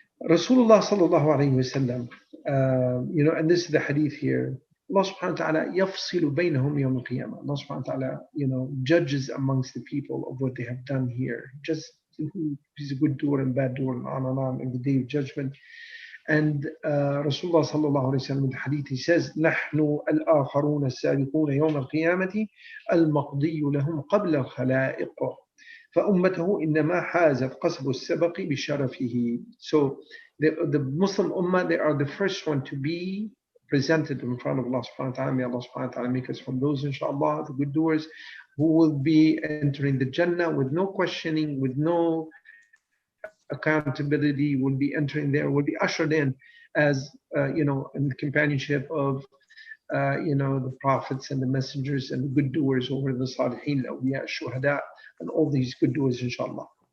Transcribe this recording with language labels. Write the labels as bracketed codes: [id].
[en] Rasulullah sallallahu alayhi wa sallam, and this is the hadith here. [ar] Allah subhanahu wa ta'ala yafsilu baynahum yawm al-qiyamah. [en] Allah subhanahu wa ta'ala, judges amongst the people of what they have done here. Just who is a good doer and bad doer, and on in the day of judgment. And Rasulullah sallallahu alayhi wa sallam in the hadith, he says, [ar] نحن الآخرون السابقون يوم القيامة المقضي لهم قبل الخلائق فأمته إنما حازت قصب السبق بشرفه. [en] So the Muslim Ummah, they are the first one to be presented in front of Allah subhanahu wa ta'ala. May Allah subhanahu wa ta'ala make us from those, inshallah, the good doers, who will be entering the Jannah with no questioning, with no accountability, will be entering there, will be ushered in as, in the companionship of, the prophets and the messengers and the good doers over the Salihin, awliya, shuhada, and all these good doers, inshallah.